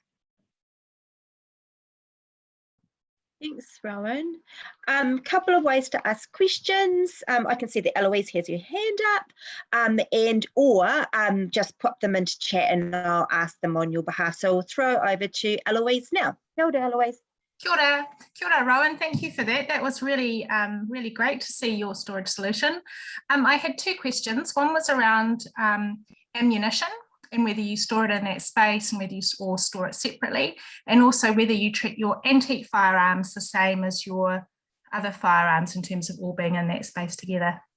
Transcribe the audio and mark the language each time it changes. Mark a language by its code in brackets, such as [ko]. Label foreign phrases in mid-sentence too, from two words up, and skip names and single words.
[en] Thanks, Rowan. Couple of ways to ask questions. I can see that Eloise has her hand up, or just put them into chat and I'll ask them on your behalf. So we'll throw over to Eloise now. [mi] Kia ora, Eloise. Kia ora, [en] Rowan. Thank you for that. That was really, really great to see your storage solution. I had two questions. One was around ammunition and whether you store it in that space and whether you or store it separately, and also whether you treat your antique firearms the same as your other firearms in terms of all being in that space together.